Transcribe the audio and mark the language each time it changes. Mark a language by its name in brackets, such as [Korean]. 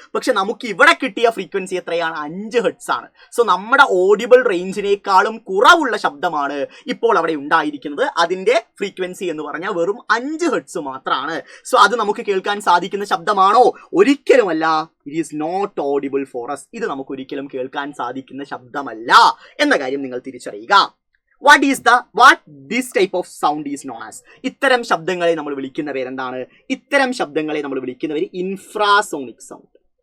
[Malayalam] പക്ഷെ നമുക്ക് ഇവിടെ കിട്ടിയ ഫ്രീക്വൻസി എത്രയാണ്? 5 ഹെർട്സ് ആണ്. സോ നമ്മുടെ ഓഡിബിൾ റേഞ്ചിനേക്കാളും കുറവുള്ള ശബ്ദമാണ് ഇപ്പോൾ അവിടെ ഉണ്ടായിരിക്കുന്നത്. അതിന്റെ ഫ്രീക്വൻസി എന്ന് പറഞ്ഞാൽ വെറും 5 ഹെർട്സ് മാത്രമാണ്. സോ അത് നമുക്ക് കേൾക്കാൻ സാധിക്കുന്ന ശബ്ദമാണോ? ഒരിക്കലുമല്ല. [English] It is not audible for us. [Malayalam] ഇത് നമുക്ക് ഒരിക്കലും കേൾക്കാൻ സാധിക്കുന്ന ശബ്ദമല്ല എന്ന കാര്യം നിങ്ങൾ തിരിച്ചറിയുക. [English] What this type of sound is known as? [Malayalam] ഇത്തരം ശബ്ദങ്ങളെ നമ്മൾ വിളിക്കുന്ന പേരെന്താണ്? ഇത്തരം ശബ്ദങ്ങളെ നമ്മൾ വിളിക്കുന്ന പേര് ഇൻഫ്രാസോണിക് സൗണ്ട്.